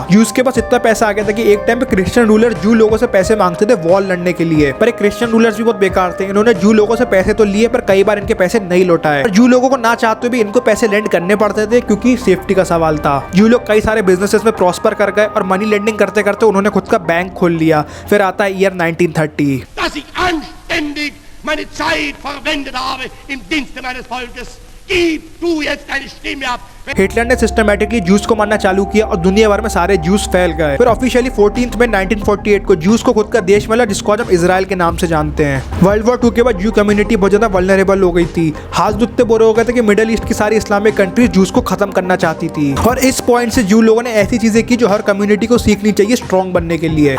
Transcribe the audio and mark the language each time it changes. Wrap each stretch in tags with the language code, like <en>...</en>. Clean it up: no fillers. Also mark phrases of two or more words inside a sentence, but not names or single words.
<hi>जूस के पास इतना पैसा आ गया था कि एक टाइम पे</hi> <en>Christian ruler</en> <hi>जू लोगों से पैसे मांगते थे वॉर लड़ने के लिए। पर</hi> <en>Christian rulers</en> <hi>भी बहुत बेकार थे। इन्होंने जू लोगों से पैसे तो लिए पर कई बार इनके पैसे नहीं लौटाए। जू लोगों को ना चाहते भी इनको पैसे लेंड करने पड़ते थे क्योंकि सेफ्टी का सवाल था। जू लोग कई सारे बिजनेसेस में प्रॉस्पर कर गए और</hi> <en>money lending</en> <hi>करते करते उन्होंने खुद का बैंक खोल लिया। फिर आता है ईयर 1930।</hi> <de>anständig meine Zeit verwendet habe im Dienste meines Volkes. Gib du jetzt deine Stimme ab.</de> <hi>हिटलर ने सिस्टमैटिकली जूस को मारना चालू किया और दुनिया भर में सारे जूस फैल गए। फिर ऑफिशियली 14 मई 1948 को जूस को खुद का देश मिला जिसको आज हम इजराइल के नाम से जानते हैं। वर्ल्ड वॉर 2 के बाद</hi> <en>Jew community</en> <hi>बहुत ज्यादा वल्नरेबल हो गई थी। हाथ दुखते बुरे हो गए थे कि मिडिल ईस्ट की सारी</hi> <en>Islamic countries</en> <hi>जूस को खत्म करना चाहती थी और इस पॉइंट से जू लोगों ने ऐसी चीजें की जो हर कम्युनिटी को सीखनी चाहिए स्ट्रॉन्ग बनने के लिए।</hi>